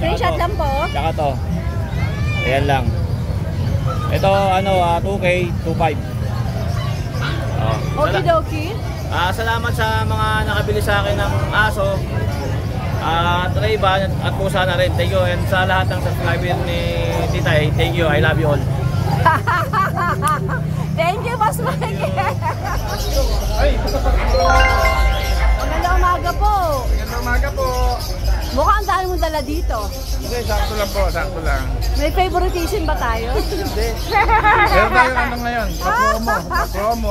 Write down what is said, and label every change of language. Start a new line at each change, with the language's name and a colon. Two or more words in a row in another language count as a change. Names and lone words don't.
Filipino: Screenshot to. lang po. Saka to. Ayan lang. Ito, 2K, 2.5. Okidoki. Salamat sa mga nakabili sa akin ng aso. Ray-Ban at pusa na rin.
English: Thank you. And
Filipino: sa lahat ng subscriber ni Tita E,
English: thank you. I love you all. Thank you,
Filipino: Boss Mike. Magandang umaga po. Magandang umaga po. Mukhang dahil mo dala dito. Hindi, sakto lang po, sakto lang. May favoritism ba tayo? Hindi. Meron tayo ano ngayon, pa-promo.